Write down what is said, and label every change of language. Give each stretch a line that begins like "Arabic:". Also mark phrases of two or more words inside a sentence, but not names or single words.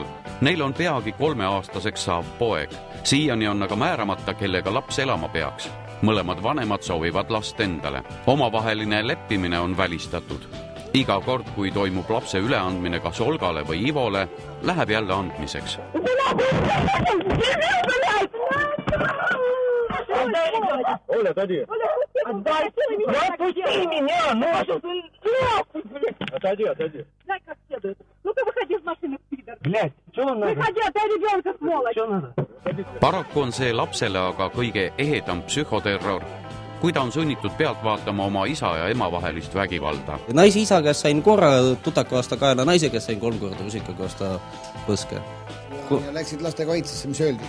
Estonian: Neil on peagi 3-aastaseks saav poeg. Siiani on aga määramata, kellega laps elama peaks. Mõlemad vanemad soovivad last endale. Omavaheline leppimine on välistatud. Iga kord, kui toimub lapse üleandmine kas Olgale või Ivole, läheb jälle andmiseks.
Russian: Оля, отойди. Отпусти меня, Отойди. Знай, как следует. Ну-ка, выходи из машины, пидор. Блядь, что надо? Выходи, отдай ребенка, сволочь. Что надо?
Estonian: Paraku on see lapsele aga kõige ehedam psühhoterror, kui ta on sunnitud pealt vaatama oma isa ja ema vahelist vägivalda. Naise isa käest sain korra tutaka aasta kaela, naise käest sain 3 korda rusikaga aasta põske. Ja läksid laste kaitsesse, mis öeldi?